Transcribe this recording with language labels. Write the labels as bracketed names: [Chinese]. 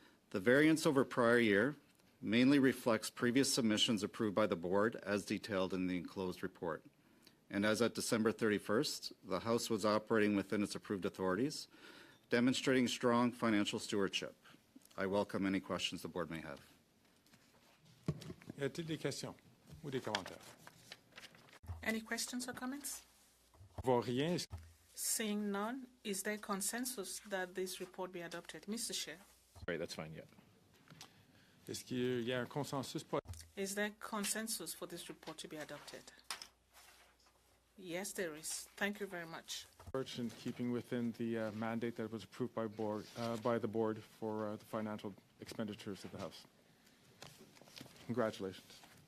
[English] The variance over prior year mainly reflects previous submissions approved by the Board as detailed in the enclosed report. And as at December 31st, the House was operating within its approved authorities. demonstrating strong financial stewardship. I welcome any questions the board may have. [French] Y a-t-il des questions ou des commentaires? [English] Any questions or comments? [French] Je vois rien. [English] Seeing none, is there consensus that this report be adopted? Mr. Chair, Right, that's fine, yeah. [French] Est-ce qu'il y a un consensus pour... [English] is there consensus for this report to be adopted? Yes, there is. Thank you very much. in keeping within the mandate that was approved by the board for the financial expenditures of the House. Congratulations.